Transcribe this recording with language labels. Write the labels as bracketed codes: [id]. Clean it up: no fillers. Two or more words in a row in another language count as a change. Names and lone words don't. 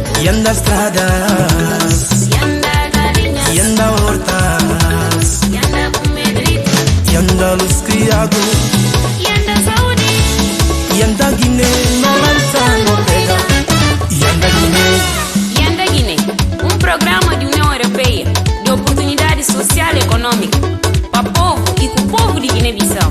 [pt] anda estradas, anda galinhas, anda hortas, anda comedrito, anda luz criado, anda saúde, anda Guiné, não lança, não pega, anda Guiné. Yanda Guiné, programa de União Europeia de oportunidade social e econômica para o povo e com o povo de Guiné-Bissau.